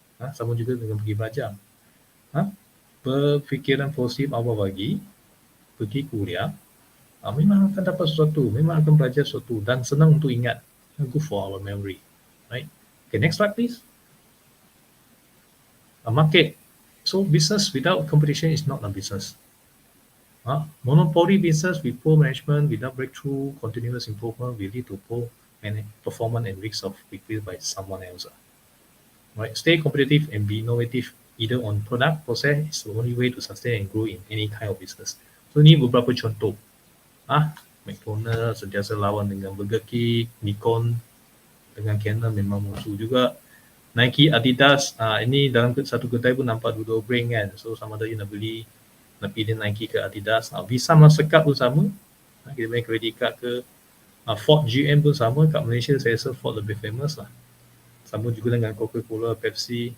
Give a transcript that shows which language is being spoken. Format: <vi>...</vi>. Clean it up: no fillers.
<ms>Sama juga dengan pergi belajar. Berfikiran positif awal pagi, pergi kuliah, memang akan dapat sesuatu, memang akan belajar sesuatu dan senang untuk ingat.</ms> <en>Good for our memory, right? Okay, next slide please. Market. So business without competition is not a business. Monopoly business with poor management, without breakthrough, continuous improvement will lead to poor performance and risk of replaced by someone else. Right? Stay competitive and be innovative either on product, process is the only way to sustain and grow in any kind of business.</en> <ms>So ini beberapa contoh. McDonald's sentiasa lawan dengan Burger King, Nikon dengan Canon memang musuh juga. Nike, Adidas, ini dalam satu kedai pun nampak dua-dua brand kan. So sama ada you nak pilih Nike ke Adidas. Visa Mastercard pun sama. Kita main credit card ke. Ford, GM pun sama. Kat Malaysia saya rasa Ford lebih famous lah. Sama juga dengan Coca-Cola, Pepsi.</ms>